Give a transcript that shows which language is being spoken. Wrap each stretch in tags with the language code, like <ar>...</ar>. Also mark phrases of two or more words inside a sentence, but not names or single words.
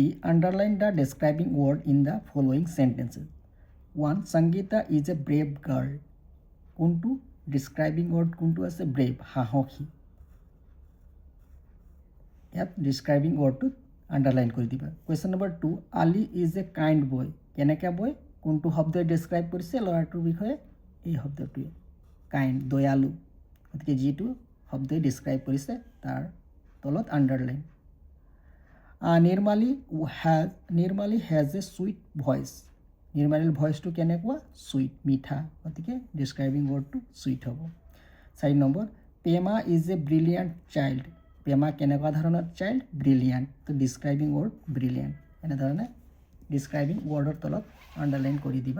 <en>Underline the describing word in the following sentences. 1. Sangeeta is a brave girl.</en> <as>কোনটো</as> <en>describing word</en> <as>কোনটো আছে? brave, সাহসী. ইয়াত</as> <en>describing wordটো</en> <as>underline কৰি দিবা.</as> <en>Question number 2. Ali is a kind boy.</en> <as>কেনেকা boy? কোনটো শব্দই describe কৰিছে ল'ৰাটোৰ বিষয়ে? এই শব্দটোৱে kind, দয়ালু. গতিকে যিটো শব্দই describe কৰিছে তাৰ তলত underline.</as> <en>Nirmali has a sweet voice.</en> <as>নিৰ্মালীৰ ভইচটো কেনেকুৱা? সুইট, মিঠা. গতিকে</as> <en>describing wordটো</en> <as>সুইট হ'ব.</as> <en>4 নম্বৰ, Pema is a brilliant child.</en> <as>পেমা কেনেকুৱা ধৰণৰ চাইল্ড? ব্ৰিলিয়াণ্ট. তো</as> <en>describing word</en> <as>ব্ৰিলিয়াণ্ট. এনেধৰণে</as> <en>describing wordৰ</en> <as>তলত আণ্ডাৰলাইন কৰি দিবা.</as>